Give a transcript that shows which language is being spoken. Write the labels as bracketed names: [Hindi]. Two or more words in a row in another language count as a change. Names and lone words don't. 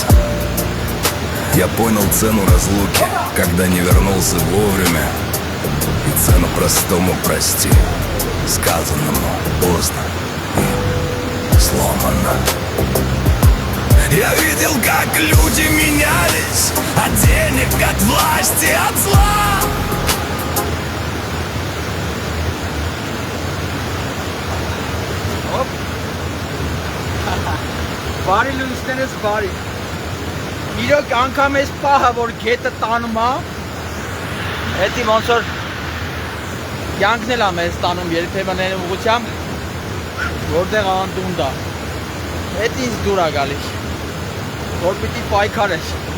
[Russian] Я понял цену разлуки, когда не вернулся вовремя, и цену простому прости, сказанному поздно и сломанно. Я видел, как люди менялись, от денег, от власти, от зла. [Armenian] Բարի լույսներս բարի։ Իրոք անգամ ես պահը, որ գետը տանում է, հետի ոնց որ կյանքն էլ է մեզ տանում երբեմն այն ուղղությամբ, որտեղ անդունդ է։ Հետ ինձ դուր է գալիս, որ պիտի պայքարես։